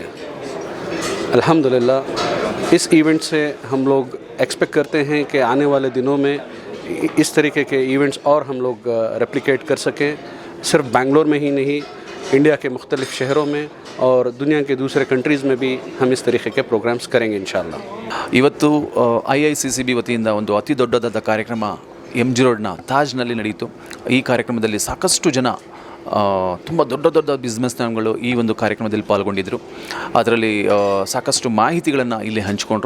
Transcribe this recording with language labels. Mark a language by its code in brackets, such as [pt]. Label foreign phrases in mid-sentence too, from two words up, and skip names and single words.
[hi] अल्हम्दुलिल्लाह, इस इवेंट से हम लोग एक्सपेक्ट करते हैं कि आने वाले दिनों में इस तरीके के इवेंट्स और हम लोग रेप्लिकेट कर सकें. सिर्फ बेंगलोर में ही नहीं, इंडिया के मुख्तलिफ शहरों में और दुनिया के दूसरे कंट्रीज़ में भी हम इस तरीके के प्रोग्राम्स करेंगे इंशाअल्लाह. [kn] ಇವತ್ತು IICCB ವತಿಯಿಂದ ಒಂದು ಅತಿ ದೊಡ್ಡದಾದ ಕಾರ್ಯಕ್ರಮ MG ರೋಡ್ನ ತಾಜ್ನಲ್ಲಿ ನಡೆಯಿತು. ಈ ಕಾರ್ಯಕ್ರಮದಲ್ಲಿ ಸಾಕಷ್ಟು ಜನ ತುಂಬ ದೊಡ್ಡ ಬಿಸ್ನೆಸ್ಗಳು ಈ ಒಂದು ಕಾರ್ಯಕ್ರಮದಲ್ಲಿ ಪಾಲ್ಗೊಂಡಿದ್ದರು. ಅದರಲ್ಲಿ ಸಾಕಷ್ಟು ಮಾಹಿತಿಗಳನ್ನು ಇಲ್ಲಿ ಹಂಚಿಕೊಂಡ್ರು.